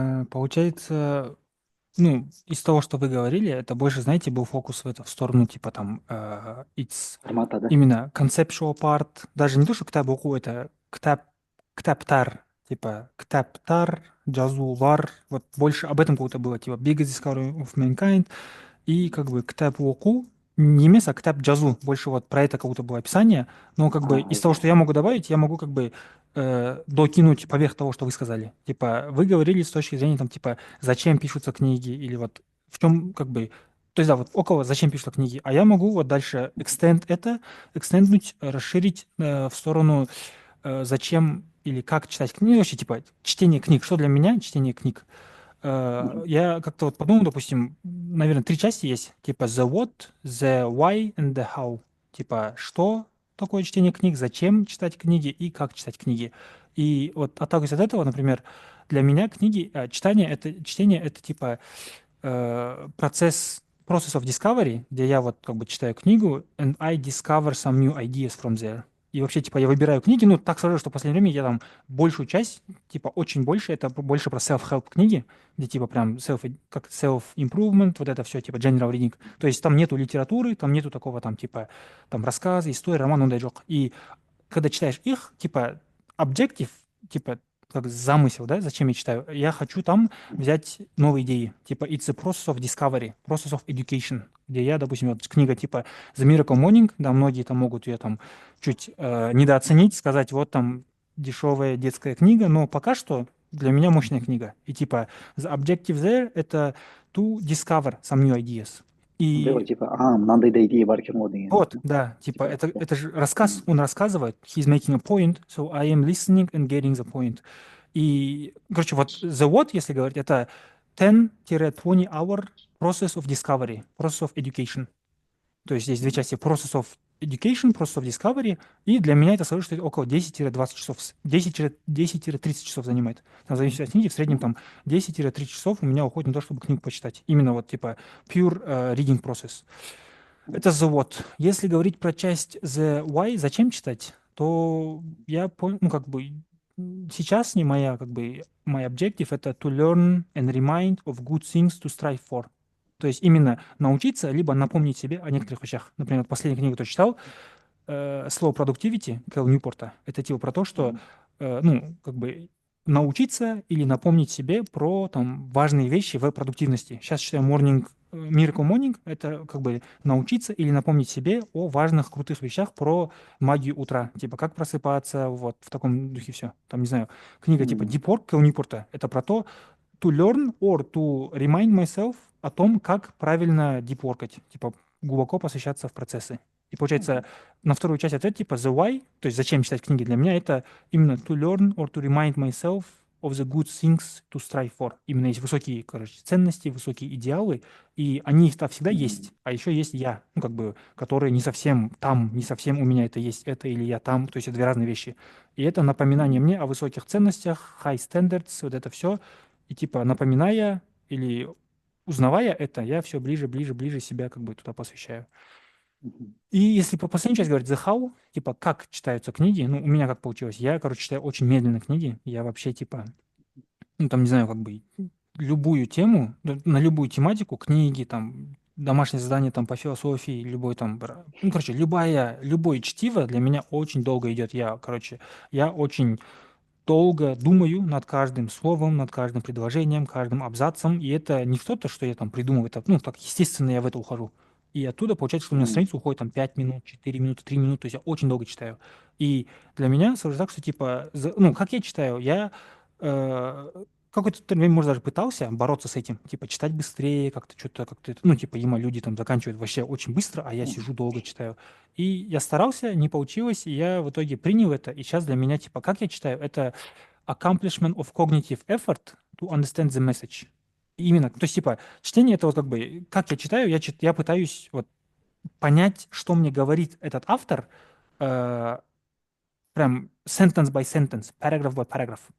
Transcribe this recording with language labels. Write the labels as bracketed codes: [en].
[ru] Получается, ну, из того, что вы говорили, это больше, знаете, был фокус в сторону, типа там, Формата, да? именно [en] conceptual part, [ru] даже не то, что [kk] кітап оқу, [ru] это кітаптар, типа [kk] кітаптар, жазулар, [ru] вот больше об этом какое-то было, типа [en] biggest discovery of mankind, [ru] и как бы [kk] кітап оқу, не емес, [ru] а [kk] кітап жазу, [ru] больше вот про это какое-то было описание, но как бы из того, что я могу добавить, я могу как бы докинуть поверх того, что вы сказали. Типа, вы говорили с точки зрения, там, типа, зачем пишутся книги, или вот в чем, как бы, то есть, да, вот около зачем пишутся книги. А я могу вот дальше экстенднуть, расширить в сторону зачем или как читать книги, вообще, типа, чтение книг. Что для меня чтение книг? Я как-то вот подумал, допустим, наверное, 3 части есть, типа [en] the what, the why and the how. [ru] Типа, что такое чтение книг, зачем читать книги и как читать книги. И вот отталкиваясь от этого, например, для меня книги, чтение это типа процесс [en] process of discovery, [ru] где я вот как бы читаю книгу [en] and I discover some new ideas from there. [ru] И вообще, типа, я выбираю книги, ну, так сложилось, что в последнее время я там большую часть, типа, очень больше, это больше про self-help книги, где, типа, прям как self-improvement, вот это все, типа, [en] general reading. [ru] То есть там нету литературы, там нету такого, там, типа, там, рассказы, истории, роман, он дайджок. И когда читаешь их, типа, objective, типа, как замысел, да, зачем я читаю? Я хочу там взять новые идеи. Типа, [en] it's a process of discovery, process of education, [ru] где я, допустим, вот книга типа The Miracle Morning, да, многие там могут ее там чуть недооценить, сказать, вот там дешевая детская книга, но пока что для меня мощная книга. И типа, [en] the objective there [ru] — это [en] to discover some new ideas. [kk] андай И ғой типа мынандай да идея бар екен ғой деген вот, сияқты ма да, типа, типа [ru] это же рассказ, он рассказывает, [en] he's making a point, so I am listening and getting the point. [ru] И, короче, вот [en] the what, [ru] если говорить, это 10-20 [en] hour process of discovery, process of education. [ru] То есть здесь две части: [en] process of education, process of discovery, [ru] и для меня это сложится около 10-20 часов, 10-30 часов занимает. Там, в зависимости от книги, в среднем там 10-30 часов у меня уходит на то, чтобы книгу почитать. Именно вот типа [en] pure reading process. [ru] Это [en] the what. [ru] Если говорить про часть [en] the why, [ru] зачем читать, то я понял, ну, как бы, сейчас не моя, как бы, [en] my objective [ru] — это [en] to learn and remind of good things to strive for. [ru] То есть именно научиться, либо напомнить себе о некоторых вещах. Например, вот последняя книга, которую читал, слово productivity Кэл Ньюпорта. Это типа про то, что, ну, как бы научиться или напомнить себе про там важные вещи в продуктивности. Сейчас читаю Miracle Morning. Это как бы научиться или напомнить себе о важных, крутых вещах про магию утра. Типа как просыпаться, вот в таком духе все. Там, не знаю, книга типа Deep Work Кэл Ньюпорта. Это про то, [en] to learn or to remind myself [ru] о том, как правильно дипворкать, типа глубоко посвящаться в процессы. И получается, на вторую часть ответа, типа [en] the why, [ru] то есть зачем читать книги, для меня это именно [en] to learn or to remind myself of the good things to strive for. [ru] Именно есть высокие, короче, ценности, высокие идеалы, и они там всегда есть, а еще есть я, ну, как бы, которые не совсем там, не совсем у меня это есть, это или я там, то есть это две разные вещи. И это напоминание мне о высоких ценностях, [en] high standards, [ru] вот это все, и типа напоминая или узнавая это, я все ближе, ближе, ближе себя как бы туда посвящаю. И если по последней части говорить [en] the how, [ru] типа как читаются книги, ну, у меня как получилось, я, короче, читаю очень медленно книги, я вообще, типа, ну, там, не знаю, как бы любую тему, на любую тематику, книги, там, домашнее задание там по философии, любой там, ну, короче, любое чтиво для меня очень долго идет. Я очень долго думаю над каждым словом, над каждым предложением, каждым абзацем, и это не что-то, что я там придумываю, это, ну, так естественно я в это ухожу. И оттуда получается, что у меня страница уходит там 5 минут, 4 минуты, 3 минуты, то есть я очень долго читаю. И для меня сложно так, что типа, ну, как я читаю, я э, какое-то время, может, даже пытался бороться с этим, типа читать быстрее, как-то что-то, как-то, ну, типа, люди там заканчивают вообще очень быстро, а я сижу долго читаю. И я старался, не получилось, и я в итоге принял это, и сейчас для меня, типа, как я читаю, это [en] accomplishment of cognitive effort to understand the message. [ru] И именно, то есть, типа, чтение — это вот как бы, как я читаю, я пытаюсь вот понять, что мне говорит этот автор, э, прям [en] sentence by sentence, paragraph by paragraph.